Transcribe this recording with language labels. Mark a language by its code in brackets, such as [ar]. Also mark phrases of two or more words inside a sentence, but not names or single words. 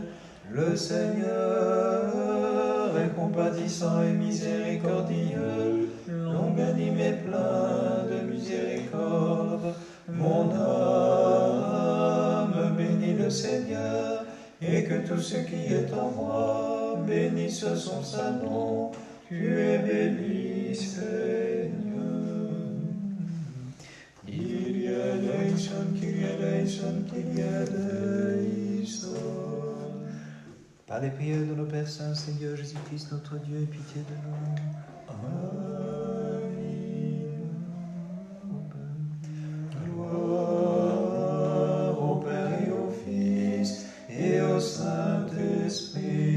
[fr] Le Seigneur est compatissant et miséricordieux, longanime et plein de miséricorde. Mon âme bénit le Seigneur, et que tout ce qui est en moi bénisse son saint nom. Tu es béni, Seigneur. [el] Κύριε ἐλέησον, Κύριε ἐλέησον, Κύριε ἐλέησον. [fr] Par les prières de nos Pères Saints, Seigneur Jésus-Christ, notre Dieu, aie pitié de nous. Amen. Gloire au Père et au Fils et au Saint-Esprit.